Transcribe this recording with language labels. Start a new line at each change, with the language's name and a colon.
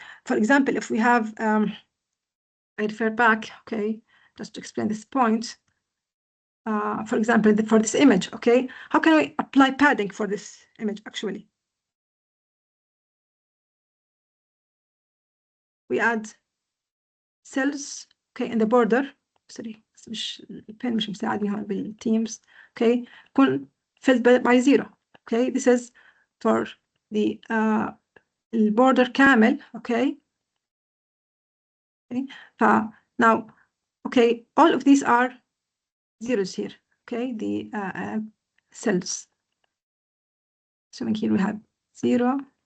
English: For example, if we have, I refer back, okay, just to explain this point. For example, for this image, okay, how can we apply padding for this image actually? We add cells, okay, in the border. Sorry,
Arabic: البين مش مساعدني هون بالتيمز.
English: Okay, كون filled by 0. Okay, this is for the border كامل. Okay. Okay. Now, okay, all of these are zeros here. Okay, the cells. So here we have 0.